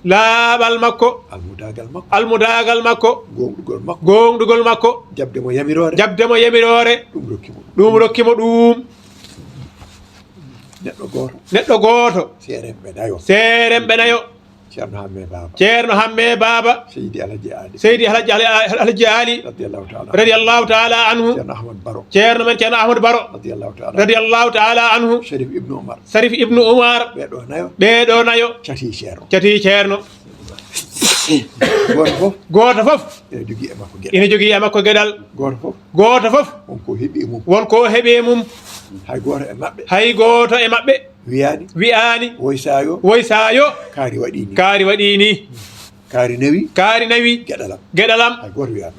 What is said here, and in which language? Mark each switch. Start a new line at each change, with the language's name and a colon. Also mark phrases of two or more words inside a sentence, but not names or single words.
Fula: Laaɓal makko. Almudagal makko. Almudagal makko. Gonɗugol makko. Gonɗugol makko. Jabde mo yamirore. Jabde mo yamirore. Ɗum rokki mo. Ɗum rokki mo ɗum. Neɗɗo gooto. Neɗɗo gooto. Seeremɓe nayo. Seeremɓe nayo. Ceerno Hamme Baba. Ceerno Hamme Baba. Seydi Alhaji Ali. Seydi Alhaji Ali, Alhaji Ali.
Arabic: رضي الله تعالى. رضي الله تعالى عنه.
Fula: Ceerno Ahmad Baro. Ceerno men Ceerno Ahmad Baro.
Arabic: رضي الله تعالى. رضي الله تعالى عنه.
Fula: Sharif Ibnu Umar. Sharif Ibnu Umar. Ɓeɗo nayo. Ɓeɗo nayo. Cati Ceerno. Cati Ceerno. Gooto fof. Gooto fof. Ene jogii e makko geɗal. Ene jogii e makko geɗal. Gooto fof. Gooto fof. Wonko heɓi e mum. Wonko heɓi e mum. Hay gooto e maɓɓe. Hay gooto e maɓɓe. Wiyaani. Wiyaani. Woysaayo. Woysaayo. Kaari waɗii ni. Kaari waɗii ni. Kaari nawi. Kaari nawi. Geɗalam. Geɗalam. Hay gooto wiyaani.